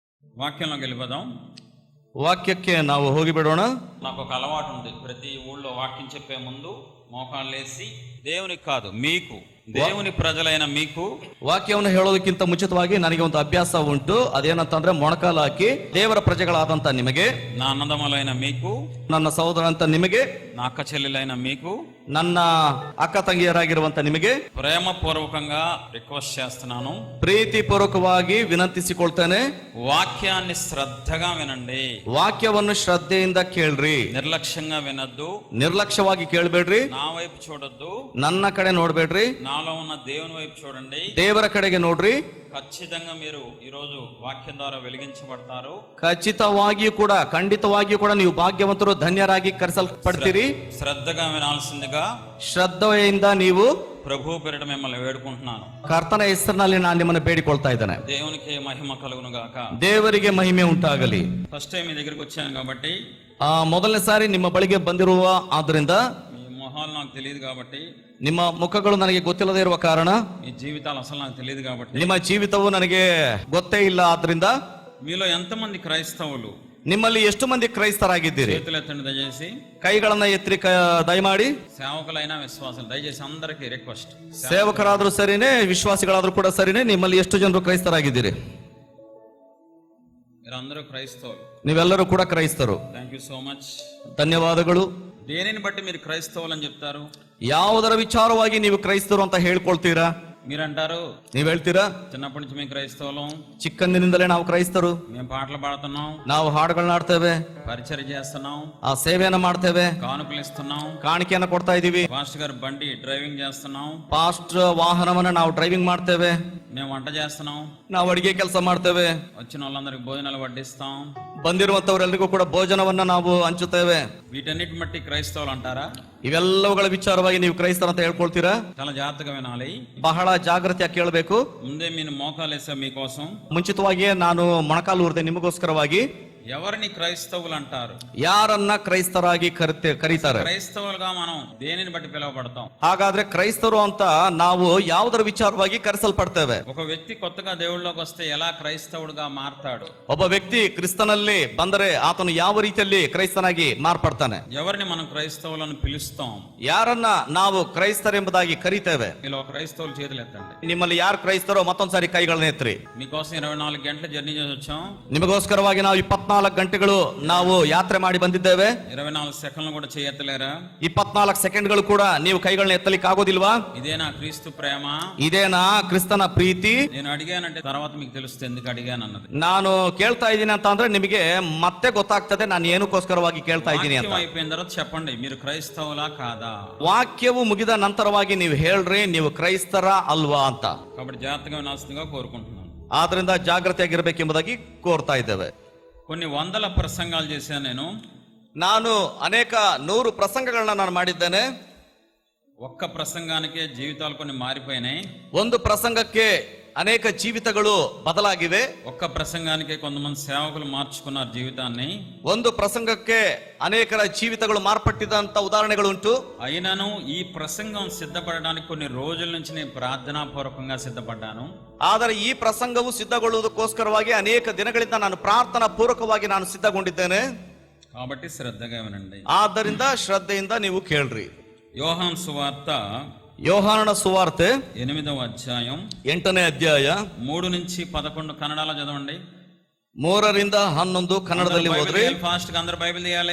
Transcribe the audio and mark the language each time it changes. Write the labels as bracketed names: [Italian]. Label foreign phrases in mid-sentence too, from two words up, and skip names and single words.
[Telugu] వాక్యంలోకి వెళ్ళిపోదాం. [Kannada] ವಾಕ್ಯಕ್ಕೆ ನಾವು ಹೋಗಿಬಿಡೋಣ. [Telugu] నాకు ఒక అలవాటు ఉంది, ప్రతి ఊళ్ళో వాక్యం చెప్పే ముందు మోకాళ్ళు వేసి దేవునికి కాదు మీకు, దేవుని ప్రజలైన మీకు [Kannada] ವಾಕ್ಯವನ್ನು ಹೇಳೋದಕ್ಕಿಂತ ಮುಂಚಿತವಾಗಿ ನನಗೆ ಒಂದು ಅಭ್ಯಾಸ ಉಂಟು. ಅದೇನಂತಂದ್ರೆ ಮೊಣಕಾಲು ಹಾಕಿ ದೇವರ ಪ್ರಜೆಗಳಾದಂತ ನಿಮಗೆ, [Telugu] నా అన్నదమ్ములైన మీకు, [Kannada] ನನ್ನ ಸಹೋದರ ಅಂತ ನಿಮಗೆ, [Telugu] నా అక్క చెల్లెలైన మీకు, [Kannada] ನನ್ನ ಅಕ್ಕ ತಂಗಿಯರಾಗಿರುವಂತ ನಿಮಗೆ [Telugu] ప్రేమపూర్వకంగా రిక్వెస్ట్ చేస్తున్నాను, [Kannada] ಪ್ರೀತಿ ಪೂರ್ವಕವಾಗಿ ವಿನಂತಿಸಿಕೊಳ್ತೇನೆ. [Telugu] వాక్యాన్ని శ్రద్ధగా వినండి. [Kannada] ವಾಕ್ಯವನ್ನು ಶ್ರದ್ಧೆಯಿಂದ ಕೇಳ್ರಿ, [Telugu] నిర్లక్ష్యంగా వినొద్దు, [Kannada] ನಿರ್ಲಕ್ಷ್ಯವಾಗಿ ಕೇಳ್ಬೇಡ್ರಿ, [Telugu] నా వైపు చూడొద్దు, [Kannada] ನನ್ನ ಕಡೆ ನೋಡ್ಬೇಡ್ರಿ, [Telugu] నాలో ఉన్న దేవుని వైపు చూడండి. [Kannada] ದೇವರ ಕಡೆಗೆ ನೋಡ್ರಿ. [Telugu] ఖచ్చితంగా మీరు ఈరోజు వాక్యం ద్వారా వెలిగించబడతారు. [Kannada] ಖಂಡಿತವಾಗಿಯೂ ಕೂಡ ನೀವು ಭಾಗ್ಯವಂತರು, ಧನ್ಯರಾಗಿ ಕರೆಸಲ್ಪಡ್ತೀರಿ. [Telugu] ಶ್ರದ್ಧగా వినాల్సిందిగా [Kannada] ಶ್ರದ್ಧೆಯಿಂದ ನೀವು [Telugu] ప్రభు పేరిట మిమ్మల్ని వేడుకుంటున్నాను. [Kannada] ಕರ್ತನ ಹೆಸರಿನಲ್ಲಿ ನಾನು ನಿಮ್ಮನ್ನು ಬೇಡಿಕೊಳ್ತಾ ಇದ್ದೇನೆ. [Telugu] దేవునికి మహిమ కలుగును గాక. [Kannada] ದೇವರಿಗೆ ಮಹಿಮೆ ಉಂಟಾಗಲಿ. [English] first time [Telugu] మీ దగ్గరికి వచ్చాను కాబట్టి, [Kannada] ಮೊದಲನೇ ಸಾರಿ ನಿಮ್ಮ ಬಳಿಗೆ ಬಂದಿರುವ ಆದ್ರಿಂದ, [Telugu] మీ మొహాలు నాకు తెలియదు కాబట్టి, [Kannada] ನಿಮ್ಮ ಮುಖಗಳು ನನಗೆ ಗೊತ್ತಿಲ್ಲದೆ ಇರುವ ಕಾರಣ, [Telugu] మీ జీవితాలు అసలు నాకు తెలియదు కాబట్టి, [Kannada] ನಿಮ್ಮ ಜೀವಿತವು ನನಗೆ ಗೊತ್ತೇ ಇಲ್ಲ. ಆದ್ರಿಂದ [Telugu] మీలో ఎంతమంది క్రైస్తవులు, [Kannada] ನಿಮ್ಮಲ್ಲಿ ಎಷ್ಟು ಮಂದಿ ಕ್ರೈಸ್ತರಾಗಿದ್ದೀರಿ? [Telugu] చేతులు ఎత్తండి దయచేసి. [Kannada] ಕೈಗಳನ್ನ ಎತ್ತಿ ದಯಮಾಡಿ. [Telugu] సేవకులైన విశ్వాసాలు దయచేసి అందరికీ రిక్వెస్ట్. [Kannada] ಸೇವಕರಾದ್ರೂ ಸರಿನೇ, ವಿಶ್ವಾಸಿಗಳಾದ್ರೂ ಕೂಡ ಸರಿನೇ, ನಿಮ್ಮಲ್ಲಿ ಎಷ್ಟು ಜನರು ಕ್ರೈಸ್ತರಾಗಿದ್ದೀರಿ? [Telugu] మీరందరూ క్రైస్తవులు. [Kannada] ನೀವೆಲ್ಲರೂ ಕೂಡ ಕ್ರೈಸ್ತರು. [English] Thank you so much. [Kannada] ಧನ್ಯವಾದಗಳು. [Telugu] దేనిని బట్టి మీరు క్రైస్తవులు అని చెప్తారు? [Kannada] ಯಾವುದರ ವಿಚಾರವಾಗಿ ನೀವು ಕ್ರೈಸ್ತರು ಅಂತ ಹೇಳ್ಕೊಳ್ತೀರಾ? [Telugu] మీరంటారు, [Kannada] ನೀವ್ ಹೇಳ್ತೀರಾ [Telugu] చిన్నప్పటి నుంచి మేము క్రైస్తవులం, [Kannada] ಚಿಕ್ಕಂದಿನಿಂದಲೇ ನಾವು ಕ್ರೈಸ್ತರು, [Telugu] మేము పాటలు పాడుతున్నాం, [Kannada] ನಾವು ಹಾಡುಗಳನ್ನ ಆಡ್ತೇವೆ, [Telugu] పరిచయం చేస్తున్నాం, [Kannada] ಆ ಸೇವೆಯನ್ನ ಮಾಡ್ತೇವೆ, [Telugu] కానుకలు ఇస్తున్నాం, [Kannada] ಕಾಣಿಕೆಯನ್ನ ಕೊಡ್ತಾ ಇದೀವಿ, [Telugu] పాస్టర్ గారు బండి డ్రైవింగ్ చేస్తున్నాం, [Kannada] ಫಾಸ್ಟ್ ವಾಹನವನ್ನ ನಾವು ಡ್ರೈವಿಂಗ್ ಮಾಡ್ತೇವೆ, [Telugu] మేము వంట చేస్తున్నాం, [Kannada] ನಾವು ಅಡಿಗೆ ಕೆಲಸ ಮಾಡ್ತೇವೆ, [Telugu] వచ్చిన వాళ్ళందరికి భోజనాలు వడ్డిస్తాం, [Kannada] ಬಂದಿರುವಂತವರೆಲ್ಲರಿಗೂ ಕೂಡ ಭೋಜನವನ್ನ ನಾವು ಹಂಚುತ್ತೇವೆ. [Telugu] వీటన్నిటి బట్టి క్రైస్తవులు అంటారా? [Kannada] ಇವೆಲ್ಲವುಗಳ ವಿಚಾರವಾಗಿ ನೀವು ಕ್ರೈಸ್ತರ ಅಂತ ಹೇಳ್ಕೊಳ್ತೀರಾ? [Telugu] చాలా ಜಾಗ್ರತೆగా వినాలి. [Kannada] ಬಹಳ ಜಾಗೃತಿಯಾಗಿ ಕೇಳಬೇಕು. [Telugu] ముందే మీరు మోకాలు వేసా మీకోసం. [Kannada] ಮುಂಚಿತವಾಗಿಯೇ ನಾನು ಮೊಣಕಾಲು ಊರ್ದೆ ನಿಮಗೋಸ್ಕರವಾಗಿ. [Telugu] ఎవరిని క్రైస్తవులు అంటారు? [Kannada] ಯಾರನ್ನ ಕ್ರೈಸ್ತರಾಗಿ ಕರೀತಾರೆ? [Telugu] క్రైస్తవులుగా మనం దేనిని బట్టి పిలువబడతాం? [Kannada] ಹಾಗಾದ್ರೆ ಕ್ರೈಸ್ತರು ಅಂತ ನಾವು ಯಾವುದರ ವಿಚಾರವಾಗಿ ಕರೆಸಲ್ಪಡ್ತೇವೆ? [Telugu] ఒక వ్యక్తి కొత్తగా దేవుళ్ళలోకి వస్తే ఎలా క్రైస్తవుడుగా మారతాడు? [Kannada] ಒಬ್ಬ ವ್ಯಕ್ತಿ ಕ್ರಿಸ್ತನಲ್ಲಿ ಬಂದರೆ ಆತನು ಯಾವ ರೀತಿಯಲ್ಲಿ ಕ್ರೈಸ್ತನಾಗಿ ಮಾರ್ಪಡ್ತಾನೆ? [Telugu] ఎవరిని మనం క్రైస్తవులను పిలుస్తాం? [Kannada] ಯಾರನ್ನ ನಾವು ಕ್ರೈಸ್ತರೆಂಬುದಾಗಿ ಕರೀತೇವೆ? [Telugu] ఇలా క్రైస్తవులు చేతులు ఎత్తండి. [Kannada] ನಿಮ್ಮಲ್ಲಿ ಯಾರು ಕ್ರೈಸ್ತರೋ ಮತ್ತೊಂದ್ಸಾರಿ ಕೈಗಳನ್ನ ಎತ್ರಿ. [Telugu] మీకోసం 24 గంటలు జర్నీ చేసి వచ్చాం. [Kannada] ನಿಮಗೋಸ್ಕರವಾಗಿ ನಾವು 24 ಗಂಟೆಗಳು ನಾವು ಯಾತ್ರೆ ಮಾಡಿ ಬಂದಿದ್ದೇವೆ. [Telugu] 24 సెకండ్లు కూడా చేయెత్తలేరా? [Kannada] 24 ಸೆಕೆಂಡ್ಗಳು ಕೂಡ ನೀವು ಕೈಗಳನ್ನ ಎತ್ತಲಿಕ್ಕೆ ಆಗೋದಿಲ್ವಾ? [Telugu] ఇదేనా క్రీస్తు ప్రేమ? [Kannada] ಇದೇನಾ ಕ್ರಿಸ್ತನ ಪ್ರೀತಿ? [Telugu] నేను అడిగానంటే తర్వాత మీకు తెలుస్తుంది ఎందుకు అడిగాను అన్నది. [Kannada] ನಾನು ಕೇಳ್ತಾ ಇದ್ದೀನಿ ಅಂತ ಅಂದ್ರೆ ನಿಮಗೆ ಮತ್ತೆ ಗೊತ್ತಾಗ್ತದೆ ನಾನು ಏನಕ್ಕೋಸ್ಕರವಾಗಿ ಕೇಳ್ತಾ ಇದ್ದೀನಿ ಅಂತ. [Telugu] అయిపోయిన తర్వాత చెప్పండి మీరు క్రైస్తవులా కాదా. [Kannada] ವಾಕ್ಯವು ಮುಗಿದ ನಂತರವಾಗಿ ನೀವು ಹೇಳ್ರಿ ನೀವು ಕ್ರೈಸ್ತರ ಅಲ್ವಾ ಅಂತ. [Telugu] కాబట్టి జాగ్రత్తగా వినాల్సిందిగా కోరుకుంటున్నాను. [Kannada] ಆದ್ರಿಂದ ಜಾಗೃತಿಯಾಗಿರ್ಬೇಕೆಂಬುದಾಗಿ ಕೋರ್ತಾ ಇದ್ದೇವೆ. [Telugu] కొన్ని వందల ప్రసంగాలు చేశాను [Kannada] ನಾನು ಅನೇಕ 100 ಪ್ರಸಂಗಗಳನ್ನ ನಾನು ಮಾಡಿದ್ದೇನೆ. [Telugu] ఒక్క ప్రసంగానికే జీవితాలు కొన్ని మారిపోయినాయి. [Kannada] ಒಂದು ಪ್ರಸಂಗಕ್ಕೆ ಅನೇಕ ಜೀವಿತಗಳು ಬದಲಾಗಿವೆ. [Telugu] ఒక్క ప్రసంగానికే కొంతమంది సేవకులు మార్చుకున్నారు జీవితాన్ని. [Kannada] ಒಂದು ಪ್ರಸಂಗಕ್ಕೆ ಅನೇಕರ ಜೀವಿತಗಳು ಮಾರ್ಪಟ್ಟಿದಂತ ಉದಾಹರಣೆಗಳುಂಟು. [Telugu] అయినను ఈ ప్రసంగం సిద్ధపడడానికి కొన్ని రోజుల నుంచి నేను ప్రార్థనా పూర్వకంగా సిద్ధపడ్డాను. [Kannada] ಆದರೆ ಈ ಪ್ರಸಂಗವು ಸಿದ್ಧಗೊಳ್ಳುವುದಕ್ಕೋಸ್ಕರವಾಗಿ ಅನೇಕ ದಿನಗಳಿಂದ ನಾನು ಪ್ರಾರ್ಥನಾ ಪೂರ್ವಕವಾಗಿ ನಾನು ಸಿದ್ಧಗೊಂಡಿದ್ದೇನೆ. [Telugu] కాబట్టి శ్రద్ధగా వినండి. [Kannada] ಆದ್ದರಿಂದ ಶ್ರದ್ಧೆಯಿಂದ ನೀವು ಕೇಳ್ರಿ. [Telugu] యోహాను సువార్త [Kannada] ಯೋಹಾನನ ಸುವಾರ್ತೆ [Telugu] 8వ అధ్యాయం [Kannada] 8ನೇ ಅಧ್ಯಾಯ [Telugu] 3 నుంచి 11 కన్నడలో చదవండి. [Kannada] 3 ರಿಂದ 11 ಕನ್ನಡದಲ್ಲಿ ಓದ್ರಿ. [Telugu] ఫాస్ట్ గా అందరూ బైబిల్ తీయాలి.